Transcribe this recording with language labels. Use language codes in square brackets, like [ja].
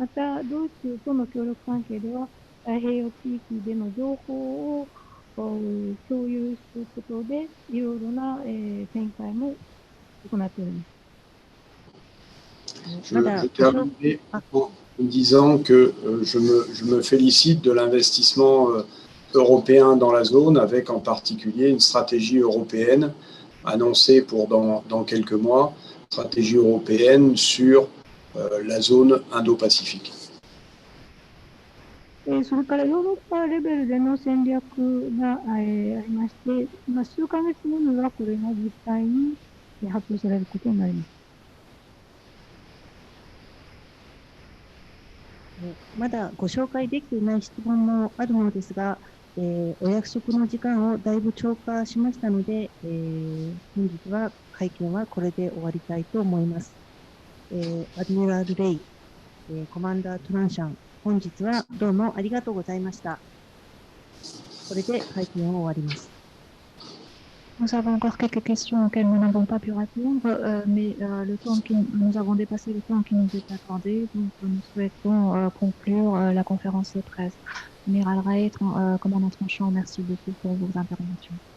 [ja] また、ドイツとの協力関係では、太平洋地域での情報を共有することで、いろいろな展開も行っております。 [fr] Je terminerai en disant que je me félicite de l'investissement européen dans la zone, avec en particulier une stratégie européenne annoncée pour dans quelques mois, stratégie européenne sur la zone Indo-Pacifique. [ja] それからヨーロッパレベルでの戦略がありまして、数ヶ月後にはこれが実際に発表されることになります。まだご紹介できていない質問もあるのですが、お約束の時間をだいぶ超過しましたので、本日は会見はこれで終わりたいと思います。アドミラル・レイ、コマンダー・トランシャン、本日はどうもありがとうございました。これで会見を終わります。 [fr] Nous avons encore quelques questions auxquelles nous n'avons pas pu répondre, mais nous avons dépassé le temps qui nous est accordé, donc nous souhaitons conclure la conférence de presse. Amiral Ray, commandant Tranchant, merci beaucoup pour vos interventions.